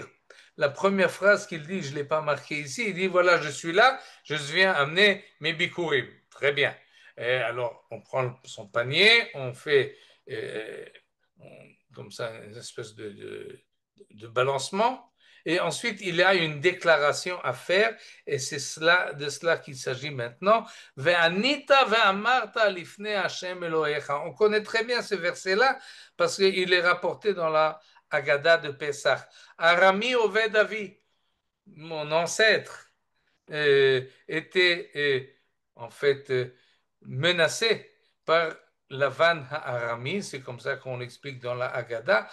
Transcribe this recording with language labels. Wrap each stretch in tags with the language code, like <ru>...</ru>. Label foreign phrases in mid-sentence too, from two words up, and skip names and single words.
<fr>La première phrase qu'il dit, je ne l'ai pas marqué ici, il dit voilà, je suis là, je viens amener mes bikurim. Très bien. Et alors, on prend son panier, on fait euh, comme ça une espèce de balancement, et ensuite il y a une déclaration à faire, et c'est de cela qu'il s'agit maintenant.</fr> <he>וענית ואמרת לפני השם אלוהיך.</he> <fr>On connaît très bien ce verset-là parce qu'il est rapporté dans la Haggadah de Pessah.</fr> <he>ארמי אובד אבי,</he> <fr>mon ancêtre, était en fait menacé par Lavan Arami, c'est comme ça qu'on l'explique dans la Haggadah.</fr>